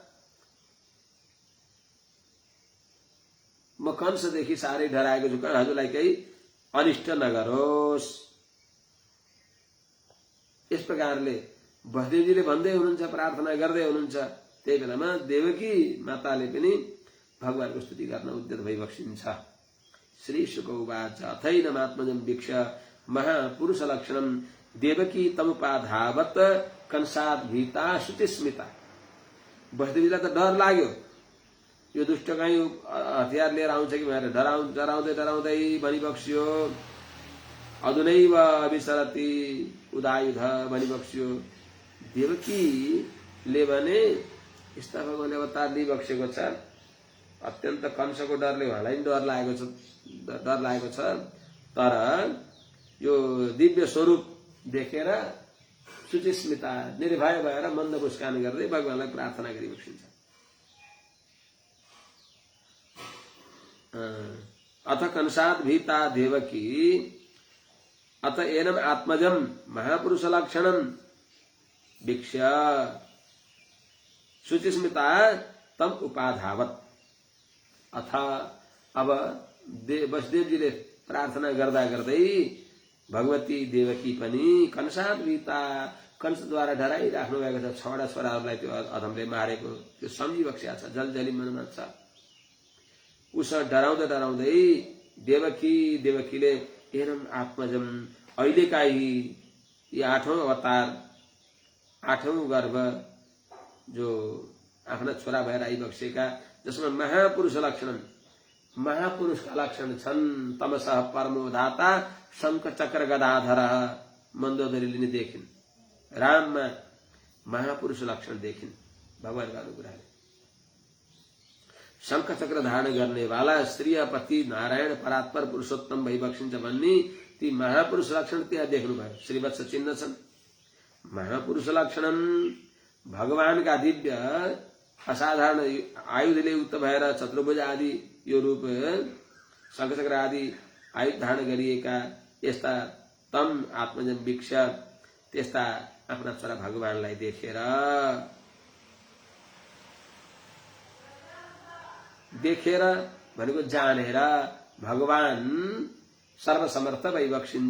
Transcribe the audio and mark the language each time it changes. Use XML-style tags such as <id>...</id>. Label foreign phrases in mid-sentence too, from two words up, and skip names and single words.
<ne>म कंसदेखि साह्रै डराएको छु, हजुरलाई केही अनिष्ट नगरोस्। यस प्रकारले वसुदेवजीले भन्दै हुनुहुन्छ, प्रार्थना गर्दै हुनुहुन्छ। त्यही बेलामा देवकी माताले पनि भगवानको स्तुति गर्न उद्यत भइबक्सिन्छ।</ne> <sa>श्री शुक उवाच अथैनमात्मजं वीक्ष महापुरुष लक्षणं देवकी तमुपाधावत कंसात भीता शुचिस्मिता।</sa> <ne>वसुदेवजीलाई त डर लाग्यो, यो दुष्ट कहीं हतियार लिएर आउँछ कि भनेर डराउँदै डराउँदै भनिबक्स्यो।</ne> <sa>अधुनैव अभिसरति उदायुध भनिबक्स्यो।</sa> <ne>देवकीले भने यस्ता भगवानले अवतार लिइबक्सेको छ, अत्यन्त कंसको डरले उहाँलाई पनि डर लागेको छ। तर यो दिव्य स्वरूप देखेर शुचिस्मिता, निर्भय भएर मन्द मुस्कान गर्दै भगवानलाई प्रार्थना गरिबक्सिन्छ।</ne> <sa>अथ कंसात भीता देवकी अथ एनम आत्मजम महापुरुष लक्षणम वीक्ष्य शुचिस्मिता तम उपाधावत।</sa> <ne>अथ अब वसुदेवजीले प्रार्थना गर्दा गर्दै भगवती देवकी पनि</ne> <sa>कंसात भीता,</sa> <ne>कंसद्वारा डराइराख्नु भएको छ। 6वटा छोराहरूलाई त्यो अधमले मारेको त्यो सम्झिबक्स्या छ, जलजली मनमा छ। उसँग डराउँदै डराउँदै देवकीले</ne> <sa>एनम आत्मजम,</sa> <ne>अहिलेका यी ये आठौं अवतार, आठौं गर्भ जो आफ्ना छोरा भएर आइबक्सेका, जसमा महापुरुष लक्षण, महापुरुष का लक्षण छन्।</ne> <sa>तमसः परमोधाता शङ्ख चक्र गदाधर,</sa> <ne>मन्दोदरीले देखिन्। राममा महापुरुष लक्षण देखिन् भगवानको अनुग्रहले। शङ्ख चक्र धारण गर्नेवाला श्रीपति नारायण परात्पर पुरुषोत्तम भइबक्सिन्छ भन्ने ती महापुरुष लक्षण त्यहाँ देख्नुभयो। श्रीवत्स चिन्ह छन्। महापुरुष लक्षण भगवानका दिव्य असाधारण आयुधले युक्त भएर चतुर्भुज आदि यो रूप शङ्खचक्र आदि आयुध धारण गरिएका यस्ता</ne> <sa>तम आत्मजन भिक्ष</sa> <ne>त्यस्ता आफ्ना छोरा भगवानलाई देखेर भनेको जानेर भगवान सर्वसमर्थ भइबक्सिन्छ।</ne>